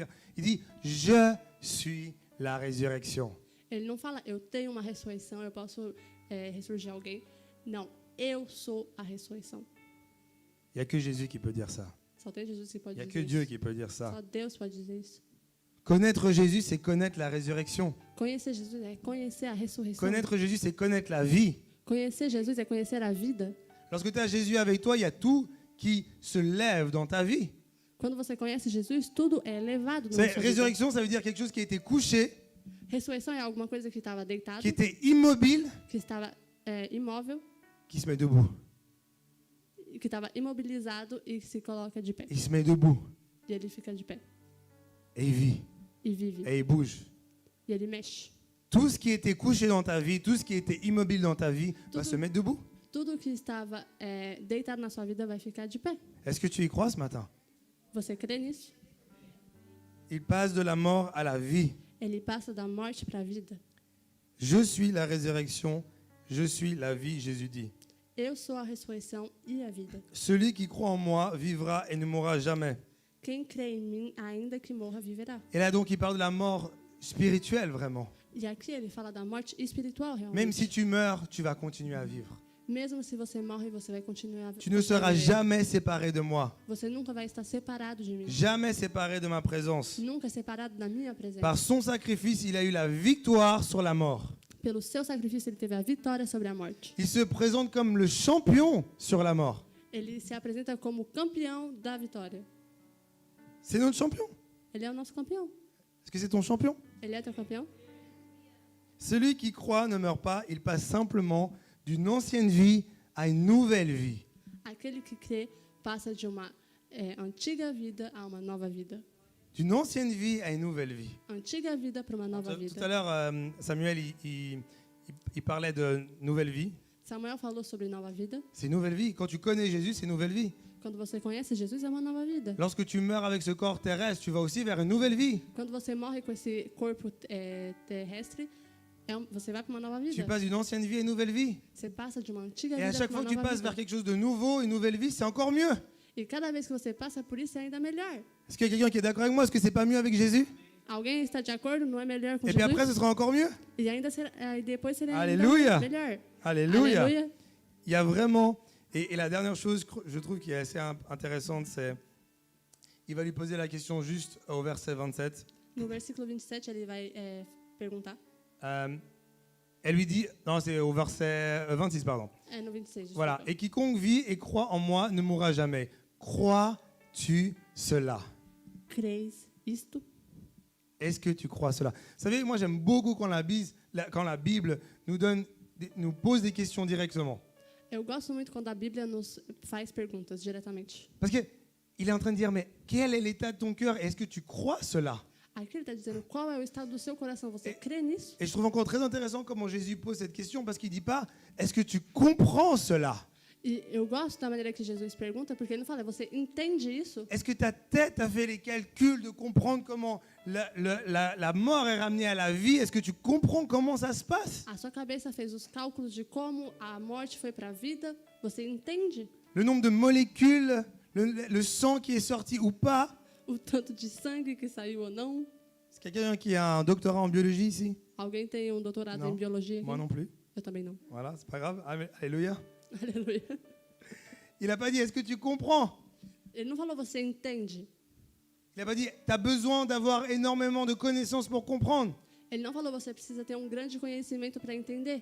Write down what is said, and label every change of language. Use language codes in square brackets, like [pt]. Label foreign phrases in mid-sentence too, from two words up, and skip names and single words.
[fr] Il dit je suis la résurrection. [pt] Ele não fala, eu tenho uma ressurreição, eu posso ressurgir alguém. Não, eu sou a ressurreição. [fr] Il n'y a que Jésus qui peut dire ça. [pt] Só tem Jesus que [fr] Il [pt] pode [fr] n'y a [pt] dizer [fr] que [pt] isso. [fr] Dieu qui peut dire ça. [pt] Só Deus pode dizer isso. [fr] Connaître Jésus, c'est connaître la résurrection. [pt] Conhecer Jesus é conhecer a ressurreição. [fr] Connaître Jésus, c'est connaître la vie. [pt] Conhecer Jesus é conhecer a vida. [fr] Lorsque tu as Jésus avec toi, il y a tout qui se lève dans ta vie. [pt] Quando você conhece Jesus, tudo é elevado na [fr] C'est- [pt] sua vida. [fr] résurrection, ça veut dire quelque chose qui a été couché, [pt] Ressurreição é alguma coisa que estava deitado, [fr] qui était immobile, [pt] que estava imóvel, [fr] qui se met debout. [pt] que estava imobilizado e se coloca de pé. [fr] Il se met debout [pt] E ele fica de pé [fr] et il vit [pt] e vive. [fr] et il bouge. [pt] E ele mexe. [fr] Tout ce qui était couché dans ta vie, tout ce qui était immobile dans ta vie va Tout- se mettre debout. [pt] Tudo que estava deitado na sua vida vai ficar de pé. [fr] Est-ce que tu y crois ce matin? [pt] Você crê nisso? [fr] Il passe de la mort à la vie. [pt] Ele passa da morte para a vida. [fr] Je suis la résurrection, je suis la vie, Jésus dit. [pt] Eu sou a ressurreição e a vida. [fr] Celui qui croit en moi vivra et ne mourra jamais. [pt] Quem crê em mim, ainda que morra, viverá. [fr] Et là donc il parle de la mort spirituelle vraiment. [pt] E aqui ele fala da morte espiritual, realmente. [fr] Même si tu meurs, tu vas continuer à vivre. [pt] Mesmo se você morre, você vai continuar a [fr] Tu ne seras [pt] viver. [fr] jamais séparé de moi, [pt] Você nunca vai estar separado de mim. [fr] jamais séparé de ma présence. [pt] Nunca separado da minha presença. [fr] Par son sacrifice, il a eu la victoire sur la mort. [pt] Pelo seu sacrifício, ele teve a vitória sobre a morte. [fr] Il se présente comme le champion sur la mort. [pt] Ele se apresenta como campeão da vitória. [fr] C'est notre champion. [pt] Ele é o nosso campeão. [fr] Est-ce que c'est ton champion? [pt] Ele é teu campeão? [fr] Celui qui croit ne meurt pas, il passe simplement d'une ancienne vie à une nouvelle vie. [pt] Aquele que crê passa de uma antiga vida a uma nova vida. [fr] D'une ancienne vie à une nouvelle vie. [pt] Antiga vida para uma nova [fr] Tout à [pt] vida. [fr] l'heure, Samuel, il parlait de nouvelle vie. [pt] Samuel falou sobre nova vida. [fr] C'est une nouvelle vie. Quand tu connais Jésus, c'est une nouvelle vie. [pt] Quando você conhece Jesus, é uma nova vida. [fr] Lorsque tu meurs avec ce corps terrestre, tu vas aussi vers une nouvelle vie. [pt] Quando você morre com esse corpo terrestre, você vai para uma nova [fr] Tu [pt] vida. [fr] passes d'une ancienne vie à une nouvelle vie. [pt] Você passa de uma antiga [fr] Et à [pt] vida [fr] chaque [pt] para [fr] fois [pt] uma [fr] que tu [pt] nova [fr] passes [pt] vida. [fr] vers quelque chose de nouveau, une nouvelle vie, c'est encore mieux. [pt] E cada vez que você passa por isso, é ainda melhor. [fr] Est-ce qu'il y a quelqu'un qui est d'accord avec moi? Est-ce que c'est pas mieux avec Jésus? [pt] Alguém está de acordo? Não é melhor com [fr] Et puis après, ce [pt] Jesus? [fr] sera encore mieux. [pt] E ainda será, e depois será [fr] Alléluia. [pt] ainda melhor. [fr] Alléluia. [pt] Aleluia. [fr] Il y a vraiment... Et la dernière chose, je trouve, qui est assez intéressante, c'est... Il va lui poser la question juste au verset 27. [pt] No versículo 27, ele vai perguntar. [fr] Elle lui dit... Non, c'est au verset 26, pardon. [pt] No 26. [fr] Voilà. [pt] desculpa. [fr] Et quiconque vit et croit en moi ne mourra jamais. Crois-tu cela? [pt] Creis isto? [fr] Est-ce que tu crois cela? Vous savez, moi j'aime beaucoup quand la Bible nous pose des questions directement. [pt] Eu gosto muito quando a Bíblia nos faz perguntas diretamente. [fr] Parce qu'il est en train de dire, mais quel est l'état de ton cœur? Est-ce que tu crois cela? [pt] Aqui ele está dizendo qual é o estado do seu coração. Você crê nisso? [fr] Et je trouve encore très intéressant comment Jésus pose cette question, parce qu'il ne dit pas, est-ce que tu comprends cela? [pt] E eu gosto da maneira que Jesus pergunta, porque ele não fala, você entende isso? [fr] Est-ce que ta tête a fait les calculs de comprendre comment la mort est ramenée à la vie? Est-ce que tu comprends comment ça se passe? [pt] A sua cabeça fez os cálculos de como a morte foi para a vida? Você entende [fr] Le nombre de molécules, le sang qui est sorti ou pas? [pt] o tanto de sangue que saiu ou não? [fr] Est-ce qu'il y a quelqu'un qui a un doctorat en biologie ici? [pt] Alguém tem doutorado Não. em biologia aqui? [fr] Moi non plus. [pt] Eu também não. [fr] Voilà, c'est pas grave. Alléluia. [pt] Aleluia. [fr] Il n'a pas dit, est-ce que tu comprends? [pt] Ele não falou, você entende? [fr] Il n'a pas dit, tu as besoin d'avoir énormément de connaissances pour comprendre. [pt] Ele não falou, você precisa ter um grande conhecimento para entender.